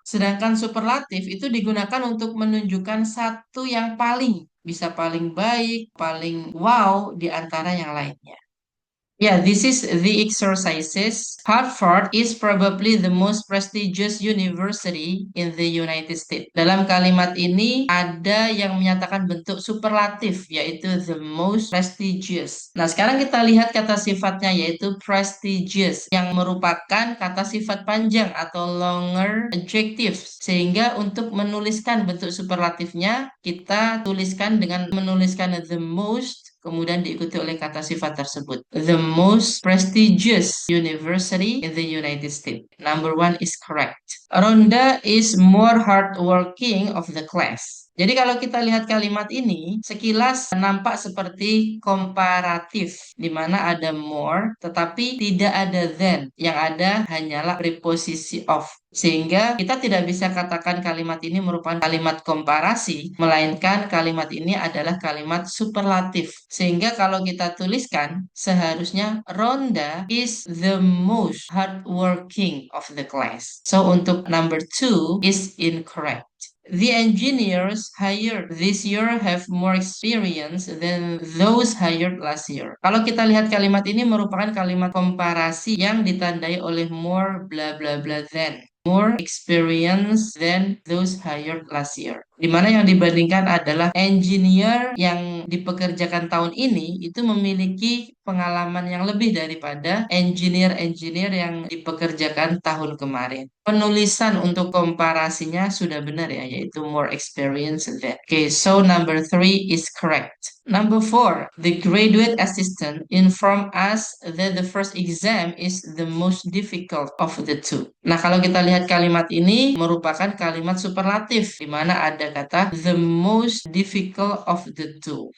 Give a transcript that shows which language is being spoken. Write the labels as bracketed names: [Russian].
[Indonesian] Sedangkan superlatif itu digunakan untuk menunjukkan satu yang paling, bisa paling baik, paling wow di antara yang lainnya. [English] Yeah, this is the exercises. Harvard is probably the most prestigious university in the United States. [Indonesian] Dalam kalimat ini ada yang menyatakan bentuk superlatif, yaitu [English] the most prestigious. [Indonesian] Nah, sekarang kita lihat kata sifatnya, yaitu prestigious, yang merupakan kata sifat panjang atau [English] longer adjective. [Indonesian] Sehingga untuk menuliskan bentuk superlatifnya, kita tuliskan dengan menuliskan the most, kemudian diikuti oleh kata sifat tersebut. [English] The most prestigious university in the United States. Number one is correct. Rhonda is more hardworking of the class. [Indonesian] Jadi kalau kita lihat kalimat ini, sekilas nampak seperti komparatif, di mana ada more, tetapi tidak ada than. Yang ada hanyalah preposisi of. Sehingga kita tidak bisa katakan kalimat ini merupakan kalimat komparasi, melainkan kalimat ini adalah kalimat superlatif. Sehingga kalau kita tuliskan, seharusnya [English] Rhonda is the most hardworking of the class. So untuk number two is incorrect. The engineers hired this year have more experience than those hired last year. [Indonesian] Kalau kita lihat kalimat ini merupakan kalimat komparasi yang ditandai oleh [English] more bla bla bla than. More experience than those hired last year. [Indonesian] Di mana yang dibandingkan adalah engineer yang dipekerjakan tahun ini itu memiliki pengalaman yang lebih daripada engineer-engineer yang dipekerjakan tahun kemarin. Penulisan untuk komparasinya sudah benar ya, yaitu [English] more experience than. Okay, so number 3 is correct. Number 4, the graduate assistant informed us that the first exam is the most difficult of the two. [Indonesian] Nah, kalau kita lihat kalimat ini merupakan kalimat superlatif, di mana ada kata [English] the most difficult of the two.